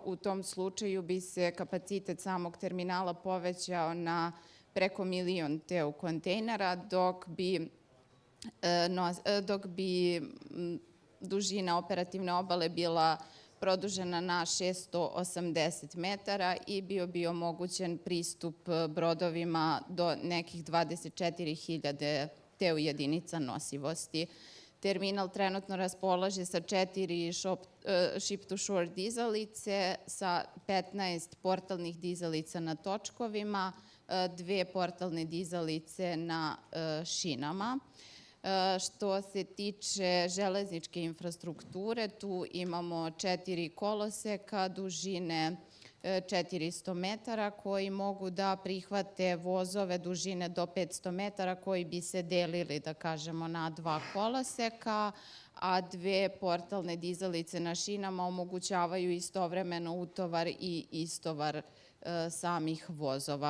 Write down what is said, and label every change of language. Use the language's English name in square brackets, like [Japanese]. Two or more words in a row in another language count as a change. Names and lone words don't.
[Serbian] U tom slučaju bi se kapacitet samog terminala povećao na preko 1.000.000 TEU kontejnera, dok bi dužina operativne obale bila produžena na 680 metara i bio bi omogućen pristup brodovima do nekih 24.000 TEU jedinica nosivosti. Terminal trenutno raspolaže sa 4 [English] ship-to-shore [Serbian] dizalice, sa 15 portalnih dizalica na točkovima, 2 portalne dizalice na šinama. Što se tiče železničke infrastrukture, tu imamo 4 koloseka dužine 400 metara koji mogu da prihvate vozove dužine do 500 metara koji bi se delili, da kažemo, na 2 koloseka, a 2 portalne dizalice na šinama omogućavaju istovremeno utovar i istovar samih vozova.